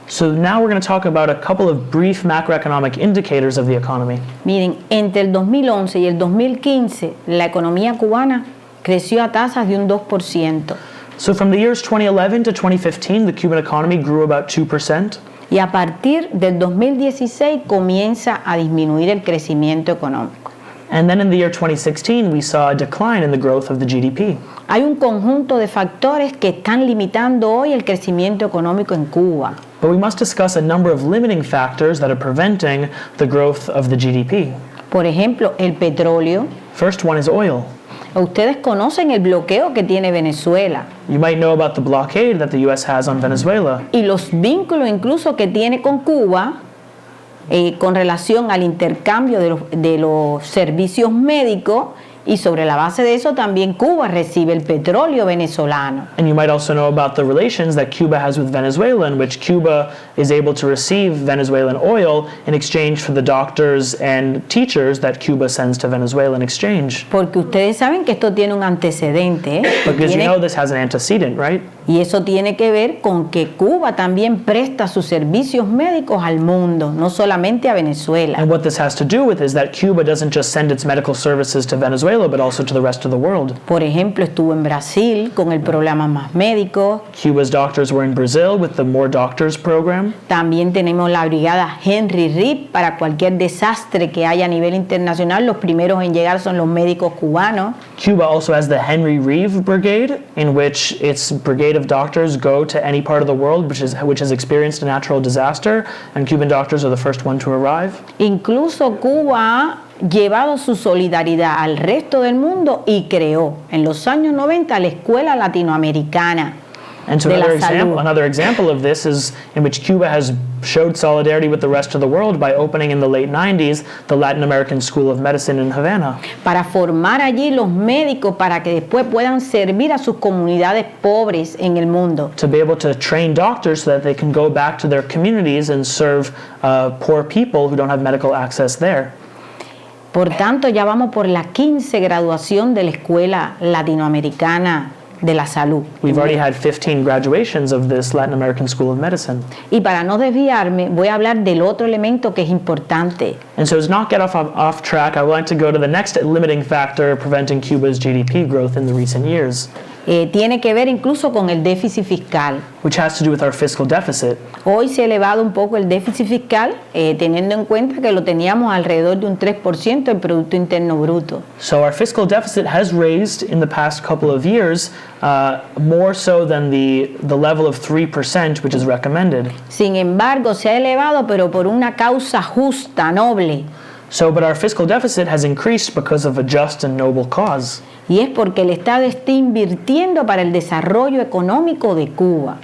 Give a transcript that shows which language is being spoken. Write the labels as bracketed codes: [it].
[en] So now we're going to talk about a couple of brief macroeconomic indicators of the economy. [es] Miren, entre el 2011 y el 2015, la economía cubana creció a tasas de un 2%. [en] So from the years 2011 to 2015, the Cuban economy grew about 2%. [es] Y a partir del 2016 comienza a disminuir el crecimiento económico. [en] And then in the year 2016, we saw a decline in the growth of the GDP. [es] Hay un conjunto de factores que están limitando hoy el crecimiento económico en Cuba. [en] But we must discuss a number of limiting factors that are preventing the growth of the GDP. [es] Por ejemplo, el petróleo. [en] First one is oil. [es] Ustedes conocen el bloqueo que tiene Venezuela. [en] You might know about the blockade that the U.S. has on Venezuela. [es] Y los vínculos incluso que tiene con Cuba con relación al intercambio de los servicios médicos, y sobre la base de eso también Cuba recibe el petróleo venezolano. [en] And you might also know about the relations that Cuba has with Venezuela, in which Cuba is able to receive Venezuelan oil in exchange for the doctors and teachers that Cuba sends to Venezuela in exchange. [es] Porque ustedes saben que esto tiene un antecedente, [en] Because you know this has an antecedent, right? [es] Y eso tiene que ver con que Cuba también presta sus servicios médicos al mundo, no solamente a Venezuela. [en] And what this has to do with is that Cuba doesn't just send its medical services to Venezuela, but also to the rest of the world. [es] Por ejemplo, estuvo en Brasil con el programa Más Médicos. [en] Cuba's doctors were in Brazil with the More Doctors program. [es] También tenemos la brigada Henry Reed para cualquier desastre que haya a nivel internacional. Los primeros en llegar son los médicos cubanos. [en] Cuba also has the Henry Reeve Brigade, in which its brigade of doctors go to any part of the world which has experienced a natural disaster, and Cuban doctors are the first one to arrive. [es] Incluso Cuba ha llevado su solidaridad al resto del mundo y creó en los años 90 la Escuela Latinoamericana. [en] And so another example of this is in which Cuba has showed solidarity with the rest of the world by opening in the late 90s the Latin American School of Medicine in Havana. [es] Para formar allí los médicos para que después puedan servir a sus comunidades pobres en el mundo. [en] To be able to train doctors so that they can go back to their communities and serve poor people who don't have medical access there. [es] Por tanto, ya vamos por la 15 graduación de la Escuela Latinoamericana de la Salud. [en] We've already had 15 graduations of this Latin American School of Medicine. [es] Y para no desviarme, voy a hablar del otro elemento que es importante. [en] And so to not get off track, I would like to go to the next limiting factor preventing Cuba's GDP growth in the recent years. [es] Tiene que ver incluso con el déficit fiscal. [en] Which has to do with our fiscal deficit. [es] Hoy se ha elevado un poco el déficit fiscal, teniendo en cuenta que lo teníamos alrededor de un 3% del Producto Interno Bruto. [en] So our fiscal deficit has raised in the past couple of years, more so than the level of 3%, which is recommended. [es] Sin embargo, se ha elevado, pero por una causa justa, noble. [en] So, but our fiscal deficit has increased because of a just and noble cause. [es] Y es porque el Estado está invirtiendo para el desarrollo económico de Cuba.